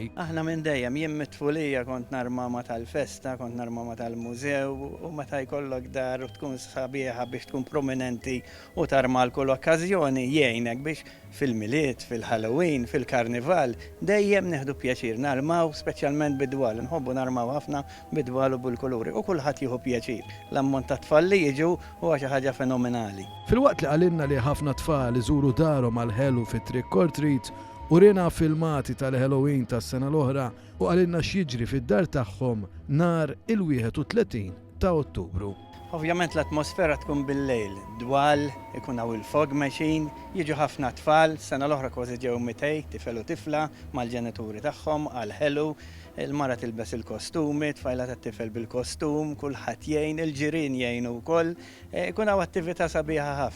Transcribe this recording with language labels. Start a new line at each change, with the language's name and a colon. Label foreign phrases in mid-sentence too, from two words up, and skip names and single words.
Maltese: Aħna minn dejjem jien mit-tfulija kont narmama tal-festa, kont narmama tal-mużew u meta jkollok dar u tkun sabiħa biex tkun prominenti u tarma kull okkażjoni jgħinek biex fil-miliet, fil-Halloween, fil-Karnival, dejjem neħdu pjaċir narmaw, speċjalment bidwal. Nħobbu narmaw ħafna bidwal u bil-kuluri u kulħadd jieħu pjaċir. L-ammont ta' tfal li jiġu huwa xi ħaġa fenomenali. Filwaqt li qalilna li ħafna tfal iżuru darhom għal Hellu fit-
English: trick or treat
Maltese: u rina filmati tal-Halloween tas-sena l-oħra u qalilna x'jiġri fid-dar tagħhom nhar il-31 ta' Ottubru. Ovvjament l-atmosfera tkun bil-lejl, dwal, ikun hawn il-
English: fog machine,
Maltese: jiġu ħafna tfal, sena l-oħra kważi ġew 200 tifel u tifla mal-ġenituri tagħhom għal Hellu, il-mara tilbes il-kostumi, tfajla tat-tifel bil-kostum, kulħadd jgħin, il-ġirien jgħinu wkoll, ikun hawn attività sabiħa ħafna.